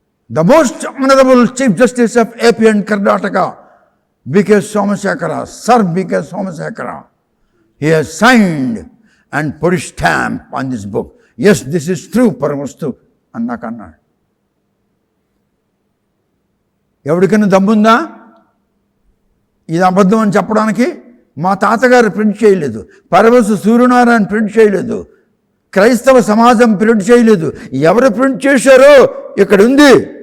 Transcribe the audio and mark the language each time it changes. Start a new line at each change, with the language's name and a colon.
English: The most honourable chief justice of AP and Karnataka B.K. Somasakara, Sir B.K. Somasakara, he has signed and put his stamp on this book. Yes, this is true, Paramastu
Telugu: అన్నాకన్నాడు. ఎవరికైనా దమ్ముందా ఇది అబద్ధం అని చెప్పడానికి? మా తాతగారు print చేయలేదు, పరమస్తు Suryanarayana print చేయలేదు, క్రైస్తవ సమాజం ప్రింట్ చేయలేదు. ఎవరు ప్రింట్ చేశారో ఇక్కడ ఉంది.